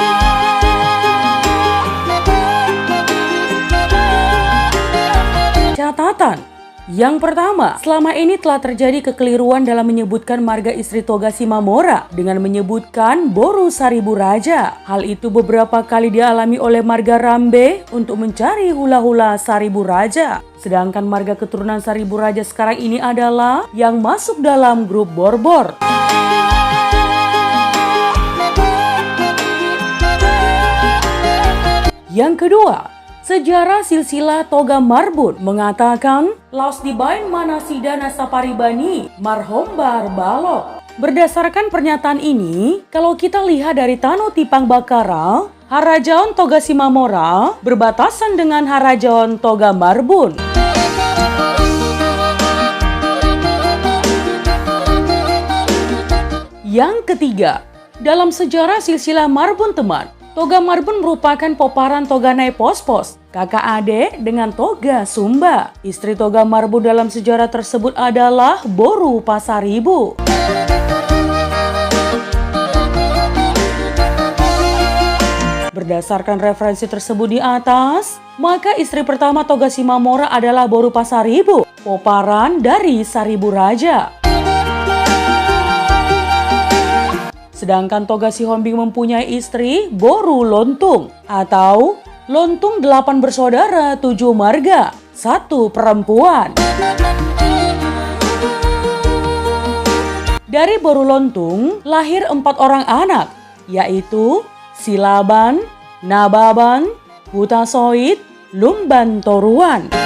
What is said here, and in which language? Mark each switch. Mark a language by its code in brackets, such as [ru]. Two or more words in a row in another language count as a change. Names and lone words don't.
[id] Catatan yang pertama, selama ini telah terjadi kekeliruan dalam menyebutkan marga istri Toga Simamora dengan menyebutkan Boru Saribu Raja. Hal itu beberapa kali dialami oleh marga Rambe untuk mencari hula-hula Saribu Raja. Sedangkan marga keturunan Saribu Raja sekarang ini adalah yang masuk dalam grup Borbor. Yang kedua, sejarah silsilah Toga Marbun mengatakan [bbc] Laos dibain manasida nasaparibani marhombar balok. [id] Berdasarkan pernyataan ini, kalau kita lihat dari Tano Tipang Bakara, Harajaon Toga Simamora berbatasan dengan Harajaon Toga Marbun. Yang ketiga, dalam sejarah silsilah Marbun teman, Toga Marbun merupakan poparan Toga Naipospos, kakak adik dengan Toga Sumba. Istri Toga Marbun dalam sejarah tersebut adalah Boru Pasaribu. Berdasarkan referensi tersebut di atas, maka istri pertama Toga Simamora adalah Boru Pasaribu, poparan dari Saribu Raja. Sedangkan Toga Sihombing mempunyai istri Boru Lontung atau Lontung 8 bersaudara 7 marga, 1 perempuan. Dari Boru Lontung lahir 4 orang anak, yaitu Silaban, Nababan, Hutasoit, Lumban Toruan.